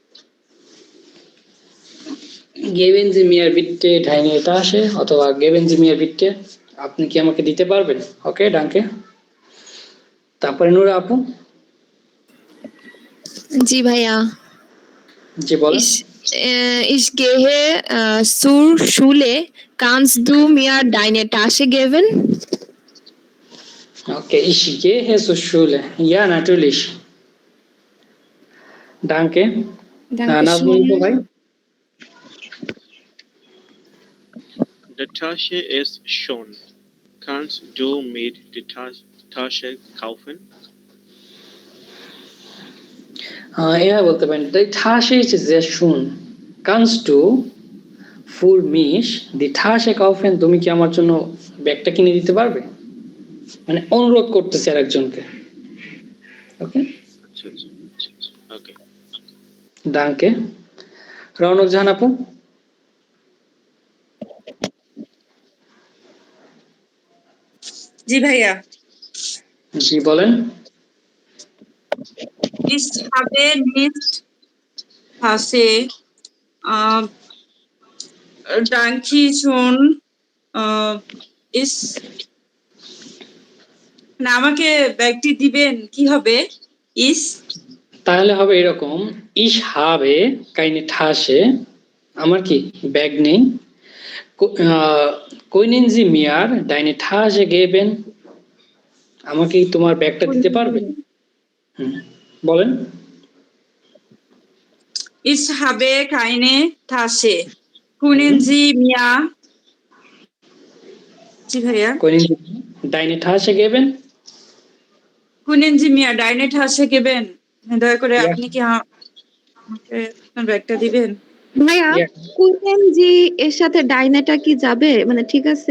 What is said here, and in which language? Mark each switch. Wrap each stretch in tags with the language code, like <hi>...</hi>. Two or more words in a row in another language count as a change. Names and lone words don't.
<de>Geben Sie mir bitte deine Tasche, অথবা Geben Sie mir bitte,</de> <bn>আপনি কি আমাকে দিতে পারবেন? ওকে, ডাঙ্কে। তারপরে নূরা আপু। জি ভাইয়া। জি বলেন।</bn> <de>Ich gehe zur Schule. Kannst du mir deine Tasche geben? Okay, ich gehe zur Schule. Ja, natürlich. Danke.</de> <bn>নাজমুল ভাই।</bn> <de>Die Tasche ist schon. Kannst du mir die Tasche kaufen?</de> <bn>এভাবে বলতে পারেন,</bn> <de>die Tasche ist sehr schön. Kannst du für mich die Tasche kaufen?</de> <bn>তুমি কি আমার জন্য ব্যাগটা কিনে দিতে পারবে? মানে অনুরোধ করতেছে আরেকজনকে। ওকে, আচ্ছা আচ্ছা ওকে। ডাঙ্কে। রওনক জাহান আপু। জি ভাইয়া। জি বলেন।</bn> <de>Ich habe nicht Tasche äh, Danke schon ist</de> <bn>না আমাকে ব্যাগটি দিবেন কি হবে</bn> <de>ইস</de> <bn>তাহলে হবে এরকম,</bn> <de>Ich habe keine Tasche,</de> <bn>আমার কি ব্যাগ নেই,</bn> <de>Können Sie mir deine Tasche geben,</de> <bn>আমাকে কি তোমার ব্যাগটা দিতে পারবে? বলেন।</bn> <de>Ich habe keine Tasche. Können Sie mir</de> <bn>জি ভাইয়া</bn> <de>Können Sie deine Tasche geben. Können Sie mir deine Tasche geben?</de> <bn>দয়া করে</bn> <en>Yeah.</en> <bn>আপনি কি আমাকে আপনার ব্যাগটা দিবেন? ভাইয়া</bn> <en>Yeah.</en> <de>Können Sie</de> <bn>এর সাথে ডাইনেটা কি যাবে, মানে ঠিক আছে?</bn>